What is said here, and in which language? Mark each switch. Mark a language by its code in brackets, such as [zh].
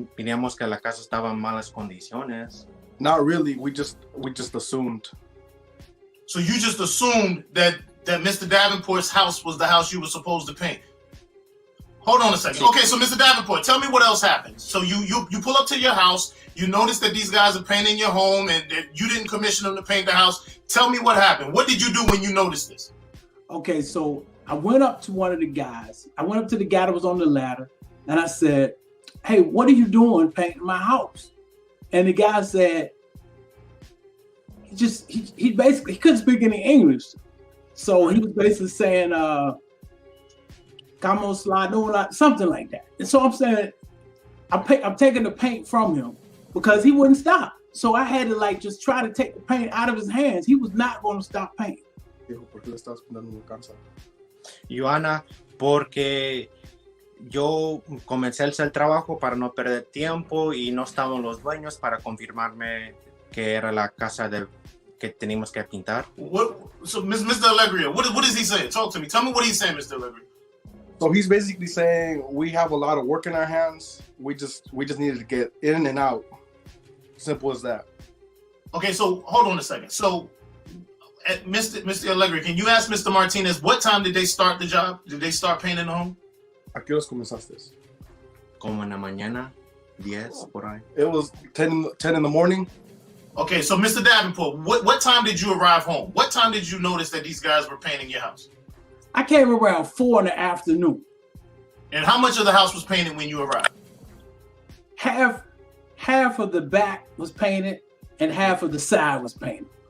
[es] Miramos que la casa estaba en malas condiciones. [en] Not really. We just assumed. So you just assumed that Mr. Davenport's house was the house you were supposed to paint. Hold on a second. Okay, so Mr. Davenport, tell me what else happened. So you pull up to your house, you notice that these guys are painting your home and that you didn't commission them to paint the house. Tell me what happened. What did you do when you noticed this? Okay, so I went up to one of the guys. I went up to the guy that was on the ladder and I said, "Hey, what are you doing painting my house?" And the guy said, he basically couldn't speak any English. So he was basically saying, "Como slide," something like that. And so I'm saying, I'm taking the paint from him because he wouldn't stop. So I had to just try to take the paint out of his hands. He was not going to stop painting. [es] Dijo, ¿por qué le estabas pintando la casa? Joana, porque yo comencé a hacer el trabajo para no perder tiempo y no estaban los dueños para confirmarme que era la casa que teníamos que pintar. [en] So, Mr. Alegria, what is he saying? Talk to me. Tell me what he's saying, Mr. Alegria. So he's basically saying we have a lot of work in our hands. We just needed to get in and out. Simple as that. Okay, so hold on a second. So, Mr. Alegria, can you ask Mr. Martinez what time did they start the job? Did they start painting the home? [es] ¿A qué horas comenzaste? Como en la mañana, 10 por ahí. [en] It was 10 in the morning. Okay, so Mr. Davenport, what time did you arrive home? What time did you notice that these guys were painting your house? I came around 4 in the afternoon. And how much of the house was painted when you arrived? Half of the back was painted and half of the side was painted.